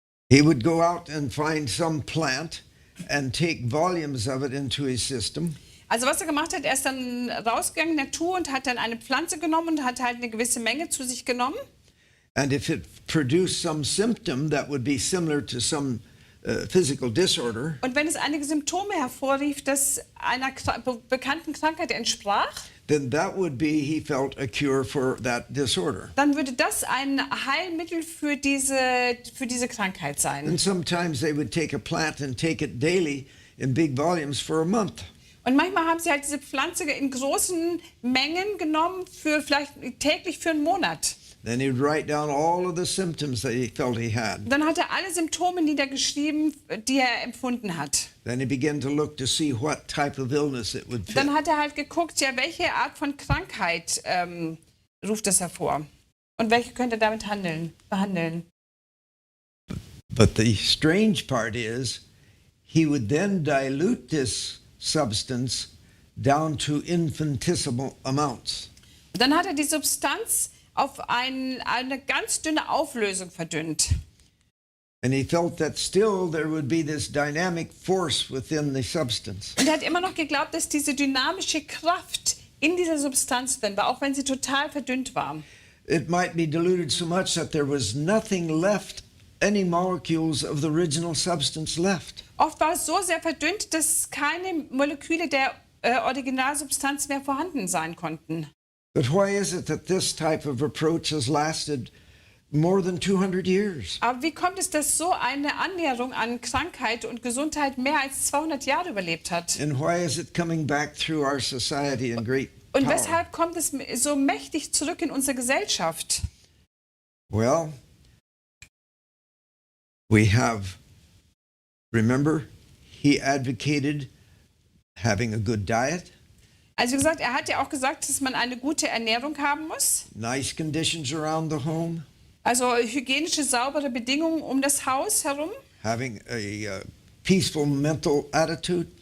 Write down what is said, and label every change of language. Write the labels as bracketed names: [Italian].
[English] He would go out and find some plant and take volumes of it into his system. [German] Also was er gemacht hat, er ist dann rausgegangen in der Natur und hat dann eine Pflanze genommen und hat halt eine gewisse Menge zu sich genommen. [English] And if it produced some symptom that would be similar to some physical disorder, [German] Und wenn es einige Symptome hervorrief, das einer bekannten Krankheit entsprach, [English] then that would be, he felt, a cure for that disorder. [German] dann würde das ein Heilmittel für diese Krankheit sein. [English] And sometimes they would take a plant and take it daily in big volumes for a month. [German] Und manchmal haben sie halt diese Pflanze in großen Mengen genommen, vielleicht täglich für einen Monat. [English] Then he'd write down all of the symptoms that he felt he had. [German] Dann hat er alle Symptome niedergeschrieben, die er empfunden hat. [English] Then he began to look to see what type of illness it would fit. [German] Dann hat er halt geguckt, ja, welche Art von Krankheit ruft das hervor? Und welche könnte er damit behandeln? [English] But the strange part is, he would then dilute this substance down to infinitesimal amounts. [German] Und dann hat er die Substanz auf eine ganz dünne Auflösung verdünnt. [English] And he felt that still there would be this dynamic force within the substance. [German] Und er hat immer noch geglaubt, dass diese dynamische Kraft in dieser Substanz drin war, auch wenn sie total verdünnt war. [English] It might be diluted so much that there was nothing left any molecules of the original substance left. [German] Oft war es so sehr verdünnt, dass keine Moleküle der Originalsubstanz mehr vorhanden sein konnten. [English] But why is it that this type of approach has lasted more than 200 years? [German] Aber wie kommt es, dass so eine Annäherung an Krankheit und Gesundheit mehr als 200 Jahre überlebt hat? [English] And why is it coming back through our society in great [German] Und [English] power? [German] weshalb kommt es so mächtig zurück in unsere Gesellschaft? [English] Well, we have, remember, he advocated having a good diet, [German] Also wie gesagt, er hat ja auch gesagt, dass man eine gute Ernährung haben muss. [English] nice conditions around the home, [German] Also hygienische, saubere Bedingungen um das Haus herum. [English] having a peaceful mental attitude.